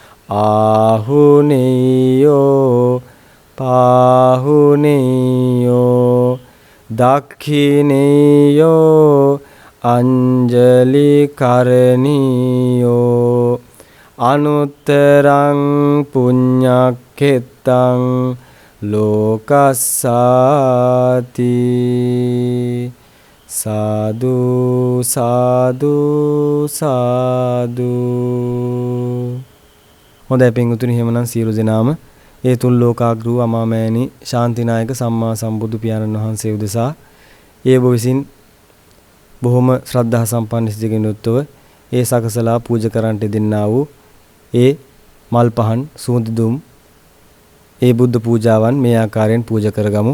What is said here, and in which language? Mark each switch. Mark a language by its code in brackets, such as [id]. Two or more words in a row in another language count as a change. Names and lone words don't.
[pi] ආහුනේයෝ පාහුනේයෝ දක්ඛිනේයෝ අංජලි කරණීයෝ අනුත්තරං පුඤ්ඤක්ඛෙත්තං ලෝකස්සාති සාදු සාදු සාදු. [si] හොඳයි පින්වතුනි, එහෙමනම් සියලු දෙනාම ඒ තුන් ලෝකාග්‍රව අමාමෑණි ශාන්තිනායක සම්මා සම්බුදු පියාණන් වහන්සේ උදෙසා ඒ ඔබ විසින් බොහොම ශ්‍රද්ධා සම්පන්න සිතකින් යුක්තව ඒ සකසලා පූජා කරන්නට දෙන්නා වූ ඒ මල් පහන් සුවඳ දුම් ඒ බුද්ධ පූජාවන් මේ ආකාරයෙන් පූජා කරගමු.